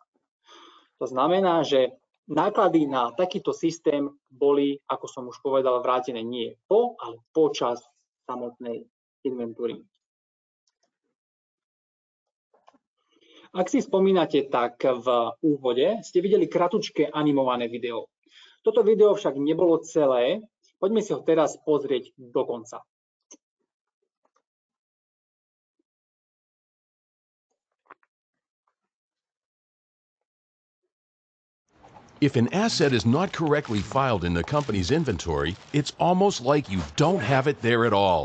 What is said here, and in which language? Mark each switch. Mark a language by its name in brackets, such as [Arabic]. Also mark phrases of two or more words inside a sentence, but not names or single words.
[Slovak] To znamená, že náklady na takýto systém boli, ako som už povedal, vrátené nie po, ale počas samotnej inventúry. Ak si spomínate, tak v úvode ste videli kratučké animované video. Toto video však nebolo celé, poďme si ho teraz pozrieť do konca. [English] If an asset is not correctly filed in the company's inventory, it's almost like you don't have it there at all.